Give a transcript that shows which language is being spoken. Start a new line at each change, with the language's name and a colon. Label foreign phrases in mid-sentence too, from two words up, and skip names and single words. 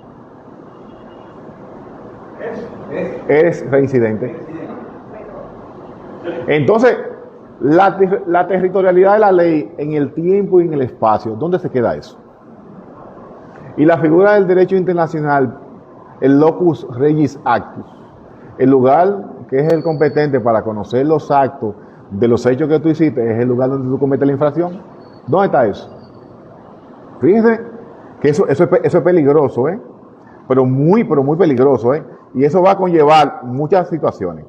Spanish: Eres reincidente. Entonces, la territorialidad de la ley en el tiempo y en el espacio, ¿dónde se queda eso? Y la figura del derecho internacional, el
Latin: locus regis actus,
Spanish: el lugar que es el competente para conocer los actos de los hechos que tú hiciste, es el lugar donde tú cometes la infracción. ¿Dónde está eso? Fíjense que eso es peligroso, pero muy peligroso, y eso va a conllevar muchas situaciones.